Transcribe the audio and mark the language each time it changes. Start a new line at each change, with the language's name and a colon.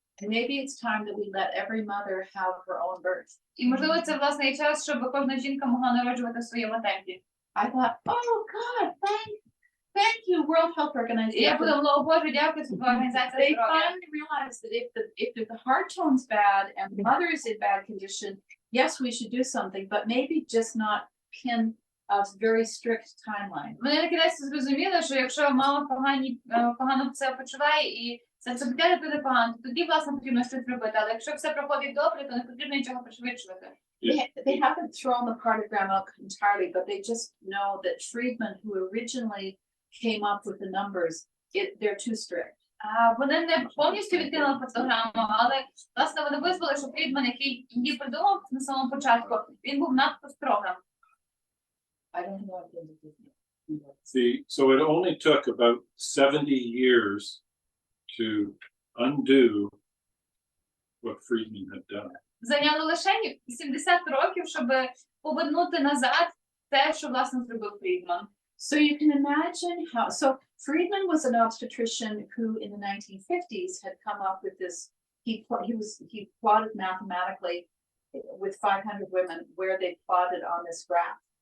English: And maybe it's time that we let every mother have her own birth.
Ukrainian: І, можливо, це, власне, і час, щоб кожна жінка могла народжувати в своєму темпі.
English: I thought, oh God, thank you, World Health Organization.
Ukrainian: І я подумала, о Боже, дякую, Світова організація
English: They
Ukrainian: здоров'я.
English: finally realized that if the heart tone's bad and the mother is in bad condition, yes, we should do something, but maybe just not pin a very strict timeline.
Ukrainian: Вони накінець зрозуміли, що якщо мама погано себе почуває і серцебиття дитини погано, то тоді, власне, потрібно щось робити. Але якщо все проходить добре, то не потрібно нічого пришвидшувати.
English: They haven't thrown the partogram out entirely, but they just know that Friedman, who originally came up with the numbers, they're too strict.
Ukrainian: Вони не повністю відкинули фотограму, але, власне, вони визнали, що Фрідман, який її придумав на самому початку, він був надто строгим.
English: I don't know if So it only took about 70 years to undo what Friedman had done.
Ukrainian: Зайняло лише 70 років, щоб повернути назад те, що, власне, зробив Фрідман.
English: So you can imagine how, so Friedman was an obstetrician who in the 1950s had come up with this, he plotted mathematically with 500 women where they plotted on this graph.